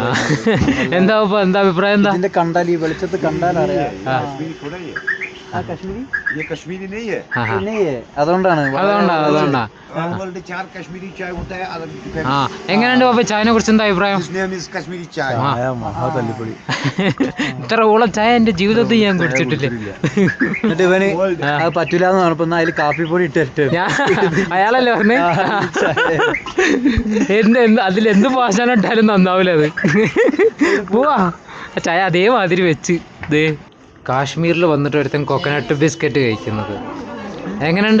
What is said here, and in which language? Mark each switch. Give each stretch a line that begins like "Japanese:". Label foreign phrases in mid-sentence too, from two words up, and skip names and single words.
Malayalam: എന്താ എന്താ അഭിപ്രായം എന്താ ഇതിന്റെ കണ്ടാൽ ഈ വെളിച്ചത്ത് കണ്ടാൽ അറിയാം.
Hindi: कश्मीरी नहीं है
Malayalam: അതുകൊണ്ടാണ് അതുകൊണ്ടാ
Hindi: चार कश्मीरी चाय होता है
Malayalam: ആ എങ്ങനെയുണ്ട് അപ്പൊ ചായനെ കുറിച്ച് എന്താ അഭിപ്രായം
Hindi: कश्मीरी चाय
Malayalam: മഹാതല്ലിപ്പൊളി. ഇത്ര ഓളം ചായ എന്റെ ജീവിതത്തിൽ ഞാൻ കുടിച്ചിട്ടില്ല. എന്നിട്ട് ഇവന് അത് പറ്റൂലെന്ന് പറഞ്ഞപ്പോ അതിൽ കാപ്പിപ്പൊടി ഇട്ടിട്ട് അയാളല്ലേ പറഞ്ഞേ അതിലെന്ത് പാശാനം ഇട്ടാലും നന്നാവില്ല അത്. പോവാ ചായ അതേമാതിരി വെച്ച് ദേ കാശ്മീരിൽ വന്നിട്ട് ഒരുത്തൻ
English: coconut biscuit
Malayalam: കഴിക്കുന്നത് എങ്ങനെയുണ്ട്?